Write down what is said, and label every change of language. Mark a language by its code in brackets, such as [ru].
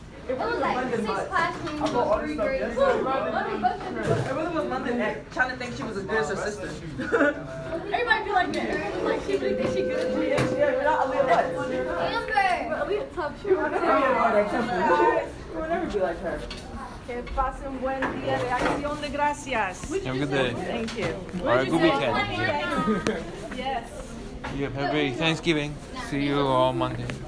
[en] It was like 6 classrooms of 3 grades. It really was London trying to think she was as good as her sister. Everybody be like that. Everybody like she really think she good at it. Yeah, we're not Aaliyah what? Amber! Aaliyah tough shit. We will never be like her. [es] Que pase un buen día de acción de gracias. [en] Have a good day. Thank you. Or a good weekend. Yes. Yeah, happy Thanksgiving. See you all Monday.